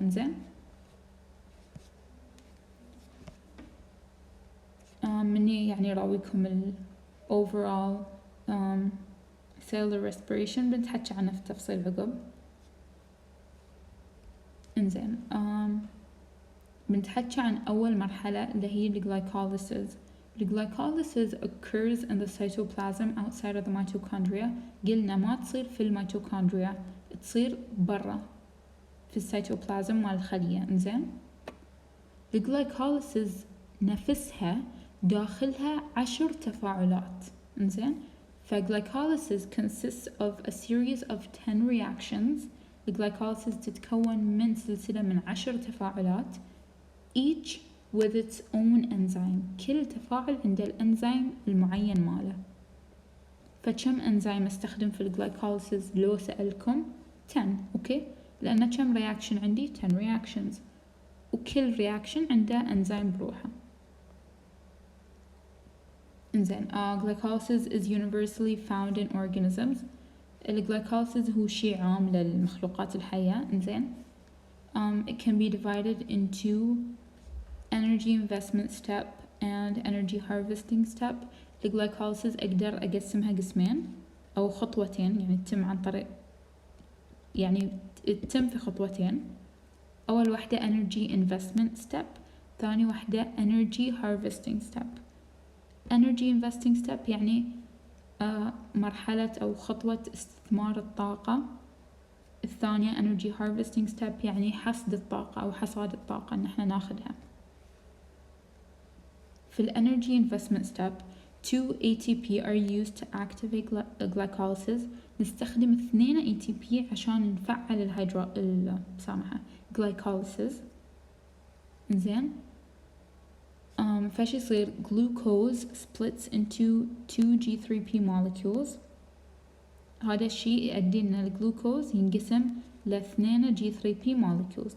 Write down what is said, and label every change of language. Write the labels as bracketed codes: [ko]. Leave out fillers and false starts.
[ar] إنزين مني يعني راويكم ال overall Cellular Respiration، بنتحكي عنه في تفصيل عقب. انزين بنتحكي عن أول مرحلة اللي هي الجلايكوليسيس. [en] الجلايكوليسيس occurs in the cytoplasm outside of the mitochondria. [ar] قلنا ما تصير في الميتوكوندريا، تصير برا في السيتوبلازم مال الخلية. انزين الجلايكوليسيس نفسها داخلها 10 تفاعلات. [en] انزين فglycolysis consists of a series of 10 reactions. [ar] الجلايكوليسيس تتكون من سلسلة من 10 تفاعلات [en] each with its own enzyme. [ar] كل تفاعل عنده الانزيم المعين ماله. فكم انزيم استخدم في الجلايكوليسيس لو سألكم؟ 10. اوكي، لأن كم رياكشن عندي؟ 10 reactions، وكل رياكشن عنده انزيم بروحه. [en] انزين glycolysis is universally found in organisms. [ar] الجلايكوليسيس هو شيء عام للمخلوقات الحية. [en] انزين it can be divided into energy investment step and energy harvesting step. [ar] الجلايكوليسيس أقدر أقسمها قسمين أو خطوتين، يعني تتم عن طريق، يعني تتم في خطوتين. أول واحدة energy investment step، ثاني واحدة energy harvesting step. energy investing step يعني مرحلة أو خطوة استثمار الطاقة. الثانية energy harvesting step يعني حصد الطاقة أو حصاد الطاقة إن احنا ناخدها. [en] في ال energy investment step 2 ATP are used to activate glycolysis. [ar] نستخدم 2 ATP عشان نفعل glycolysis. إنزين فاش يصير [en] glucose splits into 2 G3P molecules. [ar] هذا الشيء يؤدي إن الجلوكوز ينقسم ل2 G3P molecules.